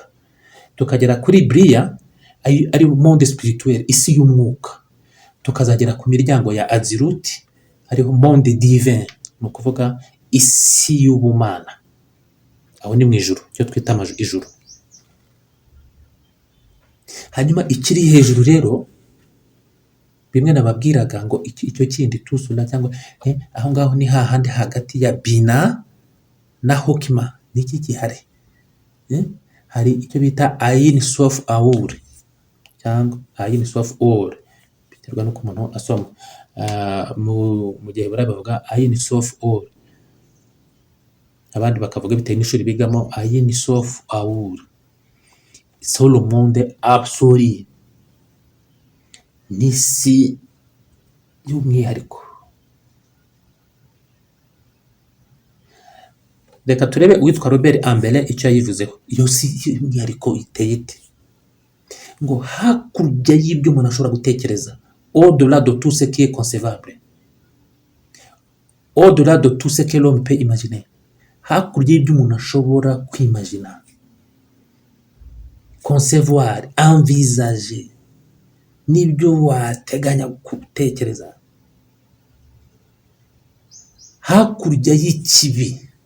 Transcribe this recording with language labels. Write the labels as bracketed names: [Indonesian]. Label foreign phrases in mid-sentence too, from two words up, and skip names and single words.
[Kinyarwanda] Tukagera kuri Bria, ari [French] monde spirituel, [Kinyarwanda] isi y'umwuka. Tukazagera ku miryango ya Aziruti, ariho [French] monde divin, [Kinyarwanda] ni ukuvuga isi y'ubumana. Aho ni mu ijuru, cyo twita ijuru. Hanyuma ikiri hejuru rero, bimwe nababwiraga ngo icyo kindi tusuna cyangwa aho ngaho ni hahandi hagati ya Bina na Hokima. Niki gihari? Hari icyo bita Ayin Sof Aur cyangwa Ayin Sof Or, biterwa n'uko umuntu asoma. Mu gihe baravuga Ayin Sof Or, abandi bakavuga bitewe n'ishuri bigamo Ayin Sof Aur. [French] C'est le monde absolu, [Kinyarwanda] n'isi y'umwihariko. Reka turebe uwitwa Robert Ambele icyo yayivuzeho. Iyo si y'umwihariko iteye ite? Ngo hakurya y'ibyo umuntu ashobora gutekereza, [French] au-delà de tout ce qui est concevable, au-delà de tout ce que l'homme peut imaginer, [Kinyarwanda] hakurya y'ibyo umuntu ashobora kwimagina, [French] concevoir, envisager, [Kinyarwanda] n'ibyo wateganya gutekereza, hakurya y'ikibi.